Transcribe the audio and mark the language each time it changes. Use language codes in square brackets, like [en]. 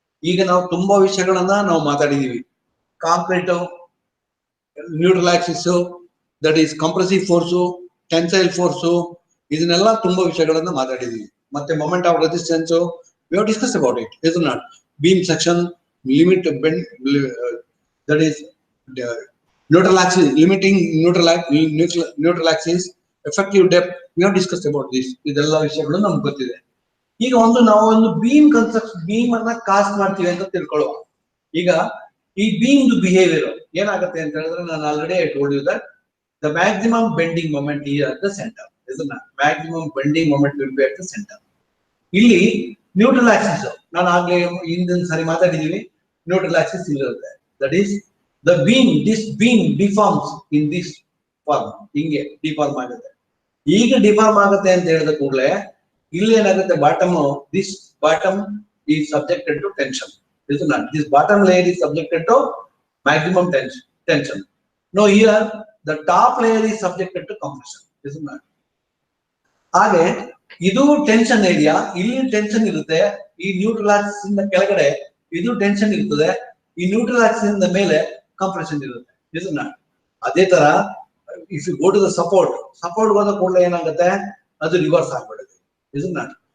[kn] ಈಗ ನಾವು ತುಂಬಾ ವಿಷಯಗಳನ್ನ ನಾವು ಮಾತಾಡಿದೀವಿ. Concrete, neutral Axis, that is compressive force, tensile force, ಇದನ್ನೆಲ್ಲ ತುಂಬಾ ವಿಷಯಗಳನ್ನ ಮಾತಾಡಿದೀವಿ. ಮತ್ತೆ [en] Moment of resistance we have discussed about it, isn't it? Beam section, limit bend, that is neutral axis, limiting neutral axis, effective depth, we have discussed about this. [kn] ಇದೆಲ್ಲ ವಿಷಯಗಳು ನಮ್ಗೆ ಗೊತ್ತಿದೆ. ಈಗ ನಾವು ಒಂದು ಬೀಮ್ ಅನ್ನ ಕಾಸ್ಟ್ ಮಾಡ್ತೀವಿ ಅಂತ ತಿಳ್ಕೊಳ್ಳುವ. ಈಗ ಈ ಬೀಮ್ ಬಿಹೇವಿಯರ್ ಏನಾಗುತ್ತೆ ಅಂತ ಹೇಳಿದ್ರೆ ನಾನು [en] Already I told you that the maximum bending moment is at the center, isn't it? Maximum bending moment will be at the center. [kn] ಇಲ್ಲಿ ನ್ಯೂಟ್ರಲ್ ಆಕ್ಸಿಸ್ ನಾನು ಆಗ್ಲೇ ಹಿಂದಿನ ಸಾರಿ ಮಾತಾಡಿದೀವಿ, neutral Axis ಇಲ್ಲಿರುತ್ತೆ. [en] that is the beam, this beam deforms in this form, [kn] ಹಿಂಗೆ deform ಆಗುತ್ತೆ. ಈಗ deform ಆಗುತ್ತೆ ಅಂತ ಹೇಳಿದ ಕೂಡಲೇ ಇಲ್ಲಿ ಏನಾಗುತ್ತೆ, [en] Bottom, this bottom is subjected to tension, isn't it? This bottom layer is subjected to maximum tension. No, here the top layer is subjected to compression, isn't it? [kn] ಹಾಗೆ ಇದು ಟೆನ್ಷನ್ ಏರಿಯಾ, ಇಲ್ಲಿ tension ಇರುತ್ತೆ. ಈ neutral Axis ಇಂದ ಕೆಳಗಡೆ ಇದು tension ಇರ್ತದೆ, ಈ ನ್ಯೂಟ್ರಲ್ ಆಕ್ಸಿಸ್ ಇಂದ ಮೇಲೆ ಕಂಪ್ರೆಷನ್ ಇರುತ್ತೆ, [en] isn't it? [kn] ಅದೇ ತರ [en] if you go to the support [kn] ಹೋದ ಕೂಡಲೇ ಏನಾಗುತ್ತೆ, ಅದು ರಿವರ್ಸ್ ಆಗ್ಬಿಡುತ್ತೆ, [en] isn't it?